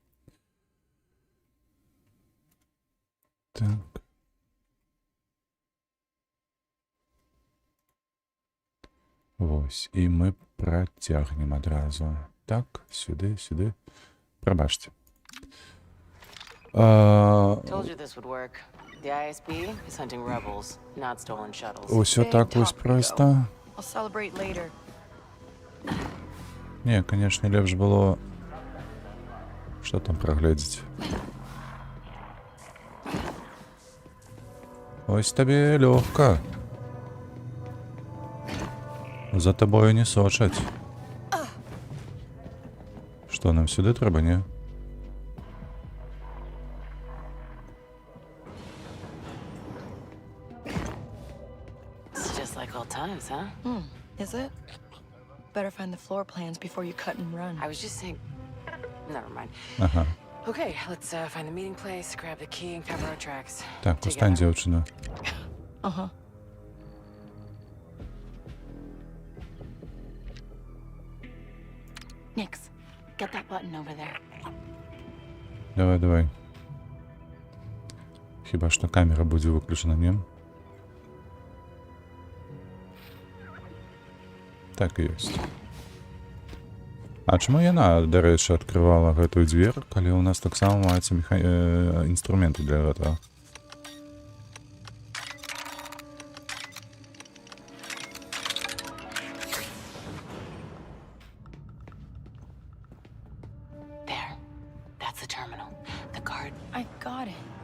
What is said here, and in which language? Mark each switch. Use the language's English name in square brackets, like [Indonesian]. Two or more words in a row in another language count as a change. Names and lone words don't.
[Belarusian] Так. Вось, і мы працягнем адразу. Так, сюды. Прабачце. [English] Told you this would work. The ISB is hunting rebels, not stolen shuttles. [Belarusian] Усё так вось проста. [English] I'll celebrate later. [Belarusian] Не, канешне, лепш было... Што там прагледзець? Ось табе лёгка. За табою не сочаць. Што, нам сюды трэба, не? [English] It's just like old times, huh? Is it? Better find the floor plans before you cut and run. I was just saying... Never mind. Ага. Okay, let's find the meeting place, grab the key, and cover our tracks. [Belarusian] Так, устань, дзяўчына. Uh-huh. [English] Nix, get that button over there. [Belarusian] Давай. Хіба што камера будзе выключана, не? Так і ёсць. А чаму яна, дарэчы, адкрывала гэтую дзвер, калі ў нас таксама маюцца інструменты для гэтага? [English] There. That's the terminal. The guard... I got it.